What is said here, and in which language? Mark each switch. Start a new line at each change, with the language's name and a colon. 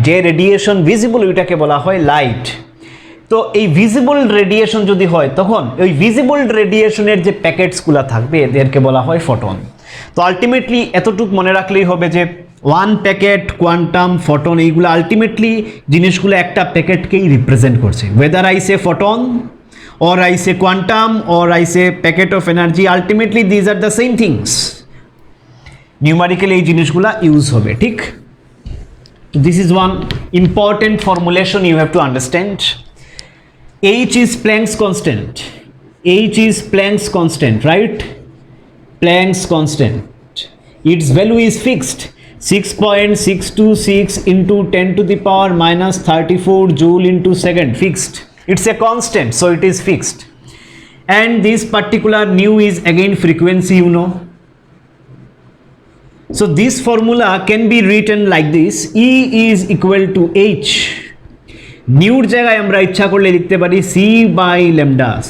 Bangla: যে radiation visible ওইটাকে বলা হয় লাইট। তো এই ভিজিবল রেডিয়েশন যদি হয়, তখন ওই ভিজিবল রেডিয়েশনের যে প্যাকেটসগুলো থাকবে এদেরকে বলা হয় ফটন। তো আলটিমেটলি এতটুকু মনে রাখলেই হবে যে ওয়ান প্যাকেট, কোয়ান্টাম, ফটন, এইগুলো আলটিমেটলি জিনিসগুলো একটা প্যাকেটকেই রিপ্রেজেন্ট করছে।
English: Whether I say photon, or I say quantum, or I say packet of energy, ultimately these are the same things.
Bangla: Numerically এই জিনিসগুলো ইউজ হবে, ঠিক?
English: This is one important formulation you have to understand. H is Planck's constant. H is Planck's constant, right? Planck's constant. Its value is fixed. 6.626 into 10 to the power minus 34 joule into second, fixed. It's a constant, so it is fixed. And this particular nu is again frequency, you know. So this formula can be written like this: E is equal to H.
Bangla: নিউর জায়গায় আমরা ইচ্ছা করলে লিখতে পারি C by lambda.